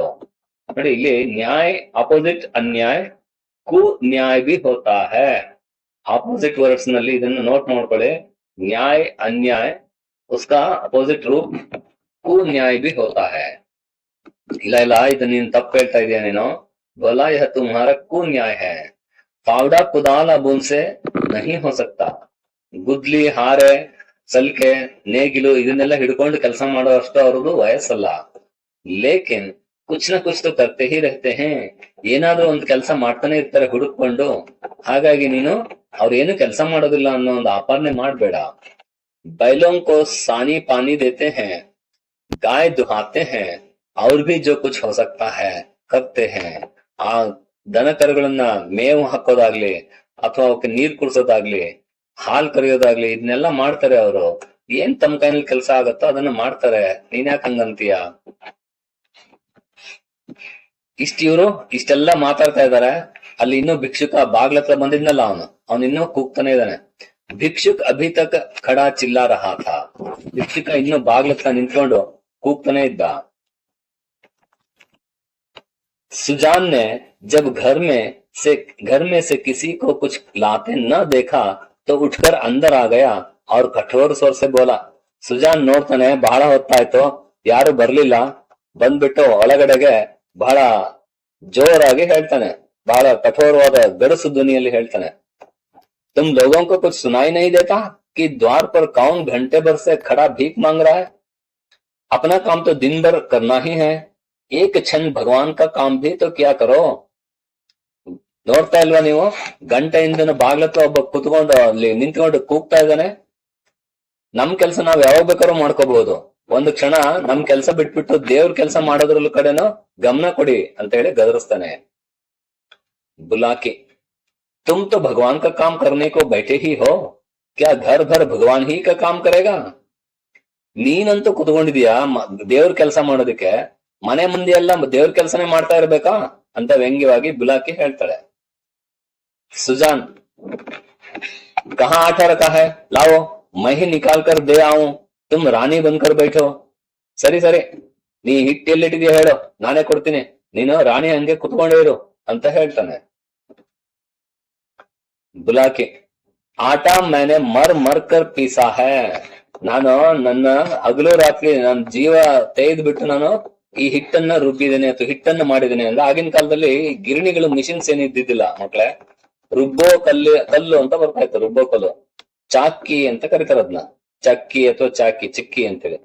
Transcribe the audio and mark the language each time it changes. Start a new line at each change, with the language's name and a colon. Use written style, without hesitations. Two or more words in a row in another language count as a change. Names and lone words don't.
Kannada: ನೋಡಿ ಇಲ್ಲಿ ನ್ಯಾಯ ಅಪೋಸಿಟ್ ಅನ್ಯಾಯ,
Hindi: कु न्याय भी होता है.
English: opposite words
Kannada: ನಲ್ಲಿ ಇದನ್ನು ನೋಟ್ ಮಾಡ್ಕೊಳ್ಳಿ. ನ್ಯಾಯ ಅನ್ಯಾಯ,
Hindi: उसका ऑपोजिट रूप कु न्याय भी होता है.
Kannada: ಇಲ್ಲ ಇದು ನೀನ್ ತಪ್ಪು ಹೇಳ್ತಾ ಇದೀಯ ನೀನು.
Hindi: बोला यह तुम्हारा को न्याय है. फावड़ा कुदाल अब उनसे नहीं हो सकता.
Kannada: ಗುದ್ಲಿ, ಹಾರೆ, ಸಲ್ಕೆ, ನೇಗಿಲು ಇದನ್ನೆಲ್ಲ ಹಿಡ್ಕೊಂಡು ಕೆಲಸ ಮಾಡೋ ಅಷ್ಟು ಅವ್ರದ್ದು ವಯಸ್ಸಲ್ಲ.
Hindi: लेकिन कुछ न कुछ तो करते ही रहते हैं.
Kannada: ಏನಾದ್ರೂ ಒಂದು ಕೆಲಸ ಮಾಡ್ತಾನೆ ಇರ್ತಾರೆ ಹುಡುಕೊಂಡು. ಹಾಗಾಗಿ ನೀನು ಅವ್ರೇನು ಕೆಲಸ ಮಾಡೋದಿಲ್ಲ ಅನ್ನೋ ಒಂದು ಆಪಾದನೆ ಮಾಡ್ಬೇಡ.
Hindi: बैलों को सानी पानी देते हैं, गाय दुहाते हैं, और भी जो कुछ हो सकता है करते हैं.
Kannada: ಆ ದನ ಕರುಗಳನ್ನ ಮೇವು ಹಾಕೋದಾಗ್ಲಿ ಅಥವಾ ಅವಕ್ಕೆ ನೀರ್ ಕುಡ್ಸೋದಾಗ್ಲಿ ಹಾಲ್ ಕರಿಯೋದಾಗ್ಲಿ ಇದನ್ನೆಲ್ಲ ಮಾಡ್ತಾರೆ ಅವರು. ಏನ್ ತಮ್ಮ ಕೈನಲ್ಲಿ ಕೆಲಸ ಆಗತ್ತೋ ಅದನ್ನ ಮಾಡ್ತಾರೆ. ನೀನ್ ಯಾಕೆ ಹಂಗಂತೀಯ? ಇವ್ರು ಇಷ್ಟೆಲ್ಲ ಮಾತಾಡ್ತಾ ಇದಾರೆ. ಅಲ್ಲಿ ಇನ್ನೂ ಭಿಕ್ಷುಕ ಬಾಗ್ಲತ್ರ ಬಂದಿದ್ನಲ್ಲ ಅವನು ಇನ್ನೂ ಕೂಗ್ತಾನೆ ಇದ್ದಾನೆ.
Hindi: भिक्षुक अभी तक खड़ा चिल्ला रहा था.
Kannada: ಭಿಕ್ಷುಕ ಇನ್ನೂ ಬಾಗ್ಲತ್ರ ನಿಂತ್ಕೊಂಡು ಕೂಗ್ತಾನೆ ಇದ್ದ.
Hindi: सुजान ने जब घर में से किसी को कुछ लाते न देखा तो उठकर अंदर आ गया और कठोर स्वर से बोला. ಸುಜಾನ್ ನೋಡ್ತಾನೆ, ಬಹಳ ಹೊತ್ತಾಯ್ತು, ಯಾರು ಬರ್ಲಿಲ್ಲ. ಬಂದ್ಬಿಟ್ಟು ಒಳಗಡೆಗೆ ಬಹಳ ಜೋರಾಗಿ ಹೇಳ್ತಾನೆ, ಬಹಳ ಕಠೋರವಾದ ಗಡಸು ಧ್ವನಿಯಲ್ಲಿ ಹೇಳ್ತಾನೆ. तुम लोगों को कुछ सुनाई नहीं देता कि द्वार पर कौन घंटे भर से खड़ा भीख मांग रहा है? अपना काम तो दिन भर करना ही है, एक क्षण भगवान का काम भी तो क्या करो.
Kannada: ನೋಡ್ತಾ ಇಲ್ವಾ ನೀವು? ಗಂಟೆಯಿಂದ ಬಾಗ್ಲತ್ರ ಒಬ್ಬ ಕುತ್ಕೊಂಡು ಅಲ್ಲಿ ನಿಂತ್ಕೊಂಡು ಕೂಗ್ತಾ ಇದ್ದಾನೆ. ನಮ್ ಕೆಲ್ಸ ನಾವ್ ಯಾವಾಗ ಬೇಕಾದ್ರೂ ಮಾಡ್ಕೋಬಹುದು. ಒಂದು ಕ್ಷಣ ನಮ್ ಕೆಲ್ಸ ಬಿಟ್ಬಿಟ್ಟು ದೇವ್ರ ಕೆಲ್ಸ ಮಾಡೋದ್ರಲ್ಲೂ ಕಡೆನೂ ಗಮನ ಕೊಡಿ ಅಂತ ಹೇಳಿ ಗದರಿಸ್ತಾನೆ.
Hindi: बुलाके, तुम तो भगवान का काम करने को बैठे ही हो, क्या घर भर भगवान ही का काम करेगा?
Kannada: ನೀನಂತೂ ಕುತ್ಕೊಂಡಿದೀಯಾ ದೇವ್ರ ಕೆಲಸ ಮಾಡೋದಕ್ಕೆ, ಮನೆ ಮಂದಿ ಎಲ್ಲ ದೇವ್ರ ಕೆಲಸನೇ ಮಾಡ್ತಾ ಇರ್ಬೇಕಾ ಅಂತ ವ್ಯಂಗ್ಯವಾಗಿ ಬುಲಾಕಿ ಹೇಳ್ತಾಳೆ.
Hindi: सुजान, कहाँ आटा रखा है, लाओ मैं ही निकाल कर दे आऊं, तुम रानी बनकर बैठो.
Kannada: ಸರಿ ಸರಿ, ನೀ ಹಿಟ್ಟು ಎಲ್ಲಿಟ್ಟಿದ್ಯಾ ಹೇಳು, ನಾನೇ ಕೊಡ್ತೀನಿ, ನೀನು ರಾಣಿ ಹಂಗೆ ಕುತ್ಕೊಂಡೇ ಇರು ಅಂತ ಹೇಳ್ತಾನೆ.
Hindi: ಬುಲಾಕಿ, ಆಟಾ मैंने मर मर कर पीसा है.
Kannada: ನಾನು ನನ್ನ ಹಗಲು ರಾತ್ರಿ ನನ್ನ ಜೀವ ತೆಗೆದು ಬಿಟ್ಟು ನಾನು ಈ ಹಿಟ್ಟನ್ನ ರುಬ್ಬಿದ್ದೇನೆ ಅಥವಾ ಹಿಟ್ಟನ್ನ ಮಾಡಿದ್ದೇನೆ ಅಂದ್ರೆ. ಆಗಿನ ಕಾಲದಲ್ಲಿ ಗಿರಣಿಗಳು ಮಿಷಿನ್ಸ್ ಏನ್ ಇದ್ದಿದ್ದಿಲ್ಲ ಮಕ್ಳೇ. ರುಬ್ಬೋ ಕಲ್ಲು ಅಂತ ಬರ್ತಾ ಇತ್ತು, ರುಬ್ಬೋ ಕಲ್ಲು, ಚಾಕಿ ಅಂತ ಕರೀತಾರ ಅದನ್ನ. ಚಕ್ಕಿ ಅಥವಾ ಚಿಕ್ಕಿ ಅಂತೇಳಿ.